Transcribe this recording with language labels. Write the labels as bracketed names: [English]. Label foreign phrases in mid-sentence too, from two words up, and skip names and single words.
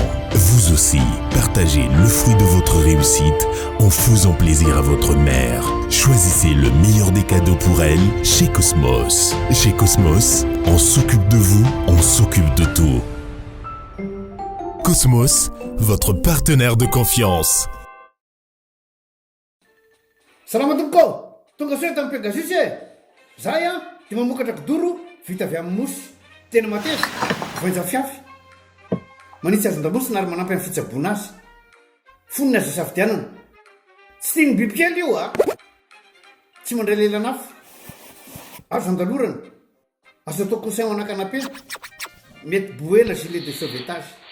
[French] Vous aussi, partagez le fruit de votre réussite en faisant plaisir à votre mère. Choisissez le meilleur des cadeaux pour elle chez Cosmos. Chez Cosmos, on s'occupe de vous, on s'occupe de tout. Cosmos, votre partenaire de confiance. [Malagasy] Salama tompoko tonga soa tamin'ny Pegasus zahay dia mamokatra kidoro vita avy amin'ny mosy tena mateza voenja fiafy manitsy azon-damosina ary manampy amin'ny fitsaboana azy fonina azo safidianana tsy tiany bibikely io tsy mandray lelanafo azo andalorana azo atao conseil anakanapena mety boela [French] gilet de sauvetage